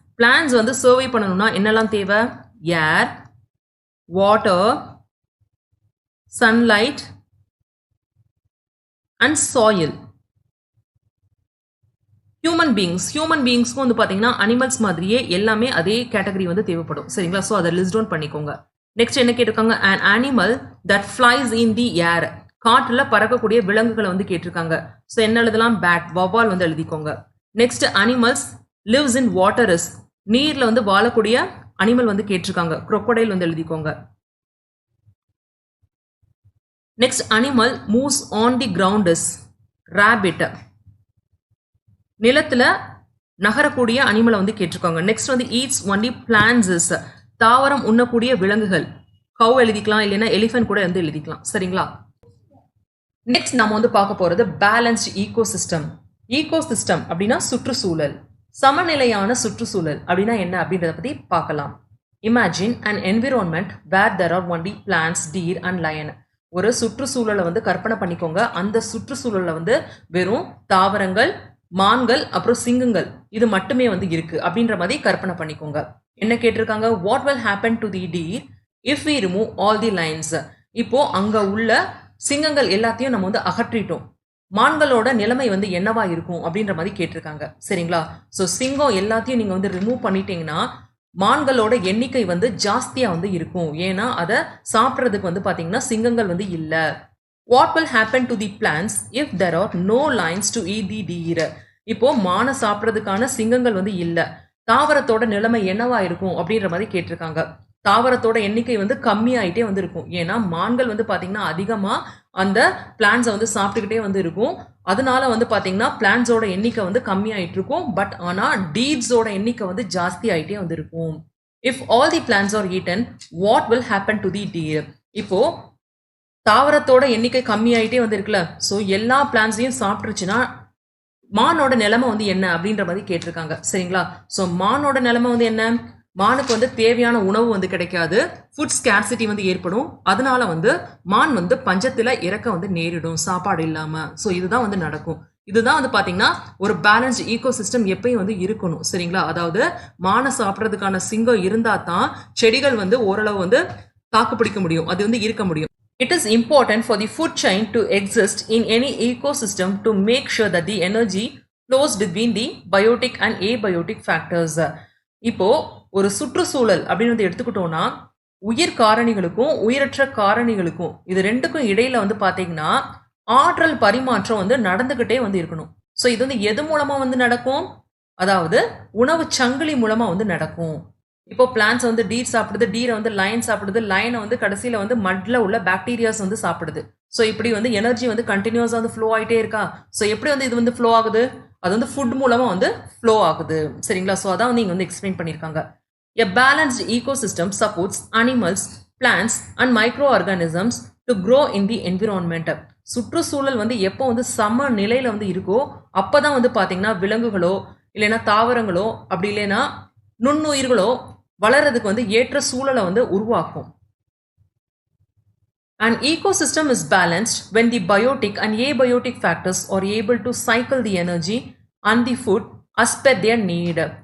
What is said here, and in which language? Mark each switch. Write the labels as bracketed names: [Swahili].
[Tamil] Plans வந்து சர்வை பண்ணணும்னா என்னெல்லாம் தேவை? [English] Air, water, sunlight and soil. [Tamil] Human பீயிங்ஸ்க்கும் வந்து பார்த்தீங்கன்னா அனிமல்ஸ் மாதிரியே எல்லாமே அதே கேட்டகரி வந்து தேவைப்படும். சரிங்களா? ஸோ அதை லிஸ்ட் டவுன் பண்ணிக்கோங்க. நெக்ஸ்ட் என்ன கேட்டிருக்காங்க? [English] an animal that flies in the air. [Tamil] காற்றில் பறக்கக்கூடிய விலங்குகளை வந்து கேட்டிருக்காங்க. ஸோ என்ன எழுதலாம்? பேட், வவ்வால் வந்து எழுதிக்கோங்க. [English] Next animals lives in water is. [Tamil] நீரில் வந்து வாழக்கூடிய அனிமல் வந்து கேட்டிருக்காங்க. crocodile வந்து எழுதிக்கோங்க. [English] Next animal moves on the ground is. rabbit. [Tamil] நிலத்துல நகரக்கூடிய அனிமலை வந்து கேட்டிருக்காங்க. [English] Next வந்து eats only plants is. [Tamil] தாவரம் உண்ணக்கூடிய விலங்குகள். கவ் எழுதிக்கலாம், இல்லைன்னா எலிஃபென்ட் கூட வந்து எழுதிக்கலாம். சரிங்களா? நெக்ஸ்ட் நம்ம வந்து பார்க்க போறது பேலன்ஸ்ட் ஈகோசிஸ்டம். ஈகோசிஸ்டம் அப்படின்னா சுற்றுச்சூழல். சமநிலையான சுற்றுச்சூழல் அப்படின்னா என்ன அப்படின்றத பத்தி பார்க்கலாம். [English] Imagine an environment where there are only plants, deer and lion. [Tamil] ஒரு சுற்றுச்சூழலை வந்து கற்பனை பண்ணிக்கோங்க. அந்த சுற்றுச்சூழல்ல வந்து வெறும் தாவரங்கள், மான்கள், அப்புறம் சிங்கங்கள் இது மட்டுமே வந்து இருக்கு அப்படின்ற மாதிரி கற்பனை பண்ணிக்கோங்க. என்ன கேட்டிருக்காங்க? [English] What will happen to the deer if we remove all the lions. [Tamil] இப்போ அங்க உள்ள சிங்கங்கள் எல்லாத்தையும் நம்ம வந்து அகற்றிட்டோம், மான்களோட நிலைமை வந்து என்னவா இருக்கும் அப்படின்ற மாதிரி கேட்டிருக்காங்க. சரிங்களா? ஸோ சிங்கம் எல்லாத்தையும் நீங்க வந்து ரிமூவ் பண்ணிட்டீங்கன்னா மான்களோட எண்ணிக்கை வந்து ஜாஸ்தியா வந்து இருக்கும். ஏன்னா அதை சாப்பிட்றதுக்கு வந்து பாத்தீங்கன்னா சிங்கங்கள் வந்து இல்ல. [English] What will happen to the plants if there are no lions to eat the deer. [Tamil] இப்போ மானை சாப்பிட்றதுக்கான சிங்கங்கள் வந்து இல்ல, தாவரத்தோட நிலைமை என்னவா இருக்கும் அப்படின்ற மாதிரி கேட்டிருக்காங்க. தாவரத்தோட எண்ணிக்கை வந்து கம்மியாயிட்டே வந்து இருக்கும். ஏன்னா மான்கள் வந்து பாத்தீங்கன்னா அதிகமா அந்த பிளான்ஸை வந்து சாப்பிட்டுக்கிட்டே வந்து இருக்கும். அதனால வந்து பாத்தீங்கன்னா பிளான்ஸோட எண்ணிக்கை வந்து கம்மியாயிட்டு இருக்கும். பட் ஆனா டீட்ஸோட எண்ணிக்கை வந்து ஜாஸ்தி ஆயிட்டே வந்து இருக்கும். [English] If all the plants are eaten what will happen to the deer. [Tamil] இப்போ தாவரத்தோட எண்ணிக்கை கம்மியாயிட்டே வந்து இருக்குல்ல, ஸோ எல்லா பிளான்ஸையும் சாப்பிட்டுருச்சுன்னா மானோட நிலைமை வந்து என்ன அப்படின்ற மாதிரி கேட்டிருக்காங்க. சரிங்களா? ஸோ மானோட நிலைமை வந்து என்ன? மானுக்கு வந்து தேவையான உணவு வந்து கிடைக்காது, ஃபுட் ஸ்கேர்சிட்டி வந்து ஏற்படும். அதனால வந்து மான் வந்து பஞ்சத்துல இறக்க வந்து நேரிடும் சாப்பாடு இல்லாம. ஸோ இதுதான் வந்து நடக்கும். இதுதான் வந்து பாத்தீங்கன்னா ஒரு பேலன்ஸ்ட் ஈகோசிஸ்டம் எப்பயும் வந்து இருக்கணும். சரிங்களா? அதாவது மானை சாப்பிட்றதுக்கான சிங்கம் இருந்தா தான் செடிகள் வந்து ஓரளவு வந்து தாக்கு பிடிக்க முடியும், அது வந்து இருக்க முடியும். [English] It is important for the food chain to exist in any ecosystem to make sure that the energy flows between the biotic and abiotic factors. [Tamil] இப்போ ஒரு சுற்றுச்சூழல் அப்படின்னு வந்து எடுத்துக்கிட்டோம்னா உயிர் காரணிகளுக்கும் உயிரற்ற காரணிகளுக்கும் இது ரெண்டுக்கும் இடையில வந்து பாத்தீங்கன்னா ஆற்றல் பரிமாற்றம் வந்து நடந்துகிட்டே வந்து இருக்கணும். ஸோ இது வந்து எது மூலமா வந்து நடக்கும்? அதாவது உணவு சங்கிலி மூலமா வந்து நடக்கும். இப்போ பிளான்ஸ் வந்து டீர் சாப்பிடுது, டீரை வந்து லைன் சாப்பிடுது, லைனை வந்து கடைசியில வந்து மட்ல உள்ள பாக்டீரியாஸ் வந்து சாப்பிடுது. ஸோ இப்படி வந்து எனர்ஜி வந்து கண்டினியூஸா வந்து ஃப்ளோ ஆயிட்டே இருக்கா. ஸோ எப்படி வந்து இது வந்து ஃப்ளோ ஆகுது? அது வந்து ஃபுட் மூலமா வந்து ஃப்ளோ ஆகுது. சரிங்களா? ஸோ அதான் வந்து இங்க வந்து எக்ஸ்பிளைன் பண்ணியிருக்காங்க. [English] A balanced ecosystem supports animals, plants and microorganisms to grow in the environment. [Tamil] சுற்றுச்சூழல் வந்து எப்போ வந்து சம நிலையில வந்து இருக்கோ அப்பதான் வந்து பாத்தீங்கன்னா விலங்குகளோ இல்லைன்னா தாவரங்களோ அப்படி இல்லைன்னா நுண்ணுயிர்களோ வளர்றதுக்கு வந்து ஏற்ற சூழலை வந்து உருவாக்கும். [English] An ecosystem is balanced when the biotic and abiotic factors are able to cycle the energy and the food as per their need.